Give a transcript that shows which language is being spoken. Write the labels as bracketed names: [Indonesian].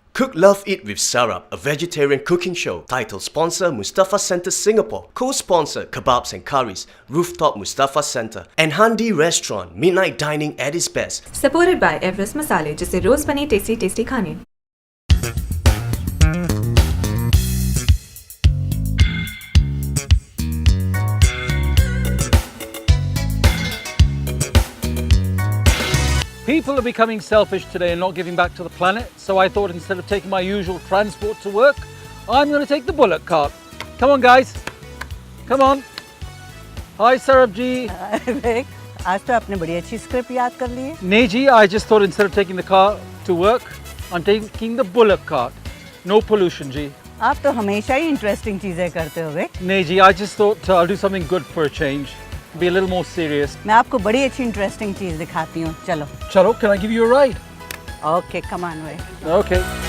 [English] Cook Love Eat with Sarab, a vegetarian cooking show. Title sponsor Mustafa Centre Singapore. Co-sponsor Kebabs and Curries, Rooftop Mustafa Centre. And Handi Restaurant, midnight dining at its best. Supported by Everest Masale, जिसे रोज बने tasty खाने. People are becoming selfish today and not giving back to the planet, so I thought instead of taking my usual transport to work, I'm going to take the bullock cart. Come on guys, come on. Hi Sarab ji. [Hindi] आज तो आपने बड़ी अच्छी script याद कर ली है. [English] Nee ji, I just thought instead of taking the car to work, I'm taking the bullock cart. No pollution ji. [Hindi] आप तो हमेशा ही इंटरेस्टिंग चीजें करते हो बे. [English] Nee ji, I just thought I'll do something good for a change. Be a little more serious. [Hindi] मैं आपको बड़ी अच्छी इंटरेस्टिंग चीज दिखाती हूँ. चलो. [English] Chalo, can I give you a ride? Okay, come on way. Okay.